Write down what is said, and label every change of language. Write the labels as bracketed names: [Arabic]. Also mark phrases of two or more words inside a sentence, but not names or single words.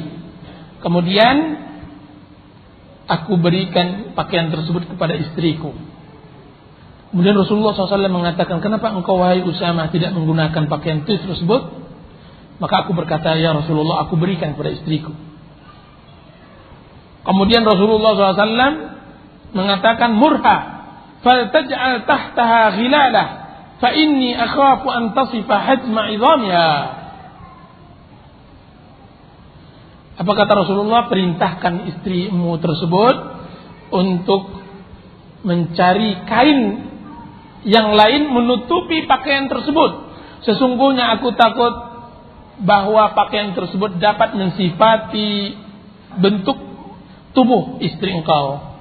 [Indonesian] Kemudian aku berikan pakaian tersebut kepada istriku. Kemudian Rasulullah SAW mengatakan, kenapa engkau wahai Usama tidak menggunakan pakaian tersebut? Maka aku berkata, ya Rasulullah, aku berikan kepada istriku. Kemudian Rasulullah SAW mengatakan, [Arabic] مرها فلتجعل تحتها غلالة فإني أخاف أن تصف حجم عظامها. [Indonesian] Apa kata Rasulullah? Perintahkan istrimu tersebut untuk mencari kain yang lain menutupi pakaian tersebut. Sesungguhnya aku takut bahwa pakaian tersebut dapat mensifati bentuk tubuh istri engkau.